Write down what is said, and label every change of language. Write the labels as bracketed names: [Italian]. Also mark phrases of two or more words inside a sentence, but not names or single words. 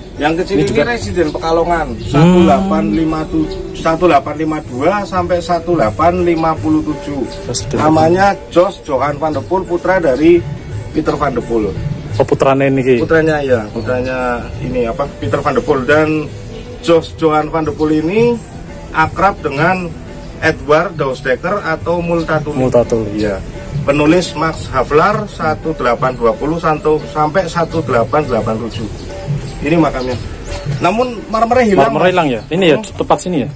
[Indonesian] Yang kecil ini Residen Pekalongan 1852 sampai 1857. Namanya Jos Johan van de Poel, putra dari Pieter van de Poel. Oh, putranya ini? Putranya ya, putranya ini apa? Pieter van de Poel. Dan Jos Johan van de Poel ini akrab dengan Edward Dousteker atau Multatuli. Multatuli, ya. Penulis Max Havelaar 1820 sampai 1887. Ini makamnya. Namun marmernya hilang. Marmernya hilang ya? Ini ya, tepat sini ya?